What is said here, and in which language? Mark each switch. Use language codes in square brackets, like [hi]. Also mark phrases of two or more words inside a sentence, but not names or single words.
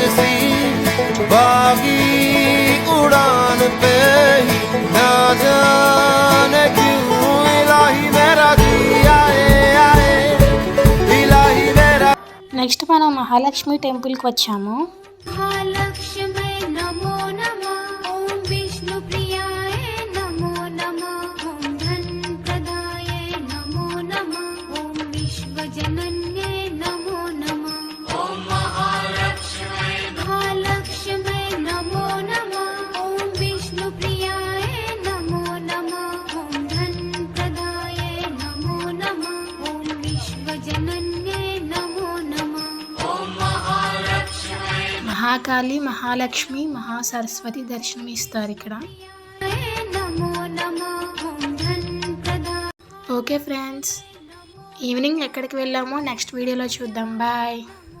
[hi] सी बागी उड़ान पे ही ना जाने क्यों इलाही मेरा जी आए आए इलाही मेरा. [te] నెక్స్ట్ మనం మహాలక్ష్మి టెంపుల్కి వచ్చాము. [sa] महालक्ष्मी नमो नमः ॐ विष्णुप्रियाय नमो नमः ॐ धनप्रदाय नमो नमः ॐ विश्वजनन्ये नमो नमः ॐ महालक्ष्मी नमो नमः ॐ विष्णुप्रियाय नमो नमः ॐ धनप्रदाय नमो नमः ॐ विश्वजनन्ये नमो नमः [te] మహాకాళి, మహాలక్ష్మి, మహాసరస్వతి దర్శనం ఇస్తారు ఇక్కడ. [en] okay friends, [te] ఈవినింగ్ ఎక్కడికి వెళ్ళామో నెక్స్ట్ వీడియోలో చూద్దాం. బాయ్.